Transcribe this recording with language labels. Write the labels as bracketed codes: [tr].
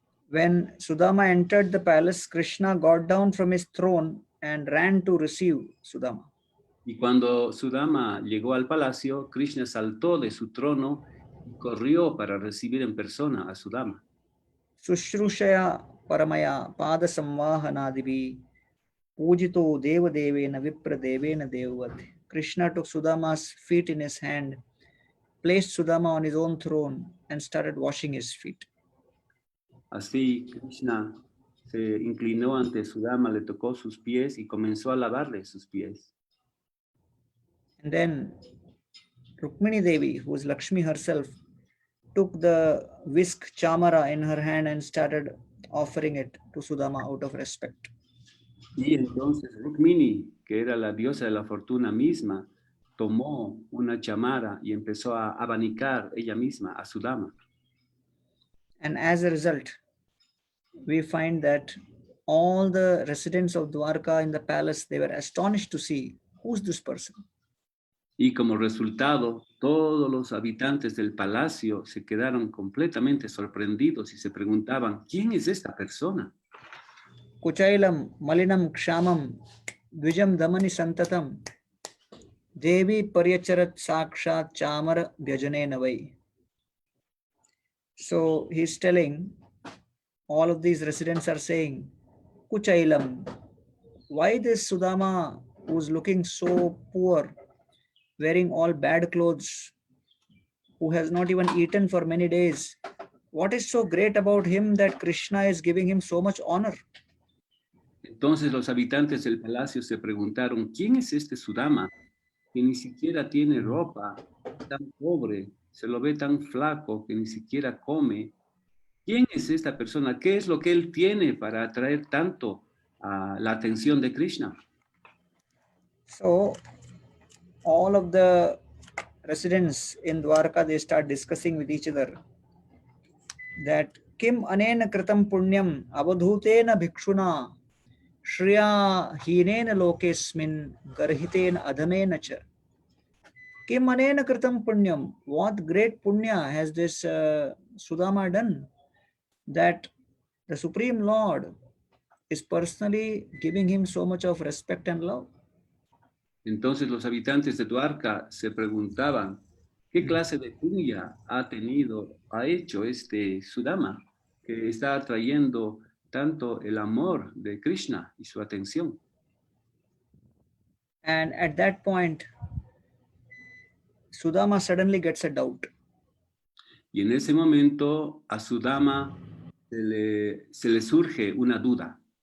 [en] When Sudama entered the palace, Krishna got down from his throne and ran to receive Sudama. [es] Y cuando Sudama llegó al palacio, Krishna saltó de su trono y corrió para recibir en persona a Sudama. [sa] Sushrushaya paramaya pada samvahanadivi pujito deva devena vipra devena devat. [en] Krishna took Sudama's feet in his hand, placed Sudama on his own throne, and started washing his feet. [es] Así Krishna se inclinó ante Sudama, le tocó sus pies y comenzó a lavarle sus pies. [en] And then Rukmini Devi, who was Lakshmi herself, took the whisk chamara in her hand and started offering it to Sudama out of respect. [es] Y entonces Rukmini, que era la diosa de la fortuna misma, tomó una chamara y empezó a abanicar ella misma a Sudama. [en] And as a result, we find that all the residents of Dwarka in the palace, they were astonished to see who's this person. [es] Y como resultado, todos los habitantes del palacio se quedaron completamente sorprendidos y se preguntaban, ¿quién es esta persona? [sa] Kuchailam malinam kshamam dvijam damani santatam devi paryacharat sakshat chamara vyajane navai. [en] So he's telling, all of these residents are saying, Kuchailam, why this Sudama, who's looking so poor, wearing all bad clothes, who has not even eaten for many days, what is so great about him that Krishna is giving him so much honor? [es] Entonces los habitantes del palacio se preguntaron, ¿quién es este Sudama que ni siquiera tiene ropa, tan pobre, se lo ve tan flaco que ni siquiera come? ¿Quién es esta persona? ¿Qué es lo que él tiene para atraer tanto la atención de Krishna? [en] So all of the residents in Dwarka, they start discussing with each other that [sa] Kim anena kritam punyam avadhutena bhikshuna shriya hinena lokesmin garhitena adhamena cha. Kim anena kritam punyam, [en] what great punya has this Sudama done that the Supreme Lord is personally giving him so much of respect and love? [es] Entonces los habitantes de Dwarka se preguntaban, ¿qué clase de punya ha hecho este Sudama? que está atrayendo tanto el amor de Krishna y su atención. [en] And at that point, Sudama suddenly gets a doubt. [es] Y en ese momento a Sudama se le surge una duda.